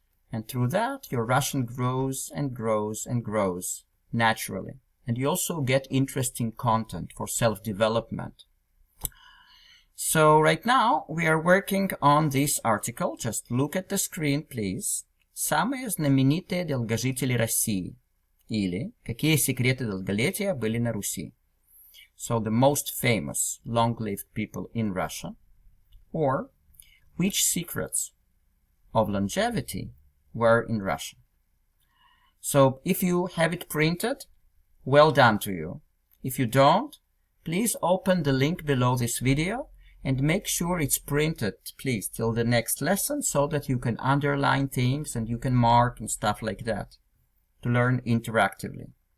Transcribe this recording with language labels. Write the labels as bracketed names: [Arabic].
[English] And through that, your Russian grows and grows and grows naturally. And you also get interesting content for self-development. So right now, we are working on this article. Just look at the screen, please. [Russian] Самые знаменитые долгожители России. Или какие секреты долголетия были на Руси. [English] So the most famous long-lived people in Russia. Or which secrets of longevity were in Russia. So if you have it printed, well done to you. If you don't, please open the link below this video and make sure it's printed, please, till the next lesson so that you can underline things and you can mark and stuff like that to learn interactively.